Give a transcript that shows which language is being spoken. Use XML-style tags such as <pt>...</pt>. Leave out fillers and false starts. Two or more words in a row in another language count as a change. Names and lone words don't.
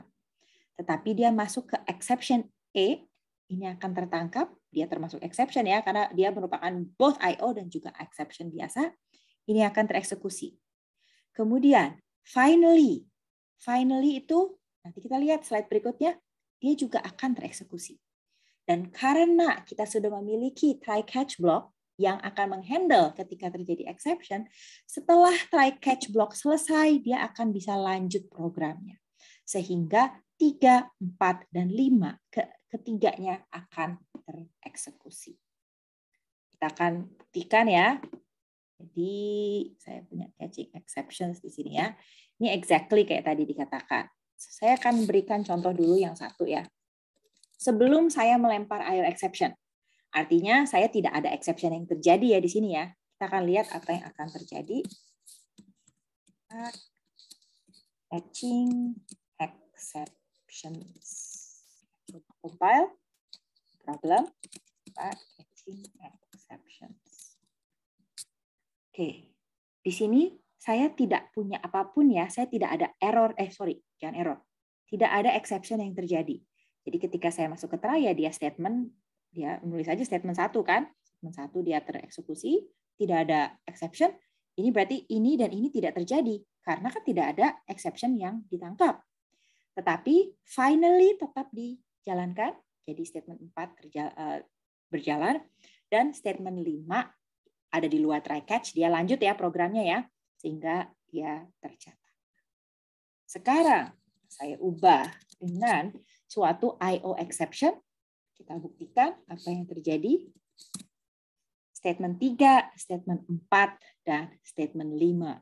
<id>Tetapi dia masuk ke exception E, ini akan tertangkap, dia termasuk exception ya, karena dia merupakan</id> <en>both I/O</en> <id>dan juga exception biasa, ini akan tereksekusi. Kemudian, finally itu, nanti kita lihat slide berikutnya, dia juga akan tereksekusi. Dan karena kita sudah memiliki</id> <en>try-catch block</en> <id>yang akan menghandle ketika terjadi exception, setelah</id> <en>try-catch block</en> <id>selesai, dia akan bisa lanjut programnya. Sehingga 3, 4, dan 5 ketiganya akan tereksekusi. Kita akan buktikan ya. Jadi saya punya</id> <en>catching exceptions</en> <id>di sini ya. Ini exactly kayak tadi dikatakan. Saya akan berikan contoh dulu yang satu ya. Sebelum saya melempar</id> <en>I/O exception,</en> <id>artinya saya tidak ada exception yang terjadi ya di sini ya. Kita akan lihat apa yang akan terjadi.</id> <en>Catching exceptions. Compile problem catching exceptions.</en> <id>Oke, di sini saya tidak punya apapun ya. Saya tidak ada error. Jangan error. Tidak ada exception yang terjadi. Jadi ketika saya masuk ke try ya dia menulis aja statement 1 kan. Statement 1 dia tereksekusi, tidak ada exception. Ini berarti ini dan ini tidak terjadi karena kan tidak ada exception yang ditangkap. Tetapi finally tetap dijalankan. jadi statement 4 berjalan, dan statement 5 ada di luar</id> <en>try catch,</en> <id>dia lanjut ya programnya ya, sehingga dia tercatat. Sekarang saya ubah dengan suatu</id> <en>IO exception.</en> <id>Kita buktikan apa yang terjadi. Statement 3, statement 4, dan statement 5.</id>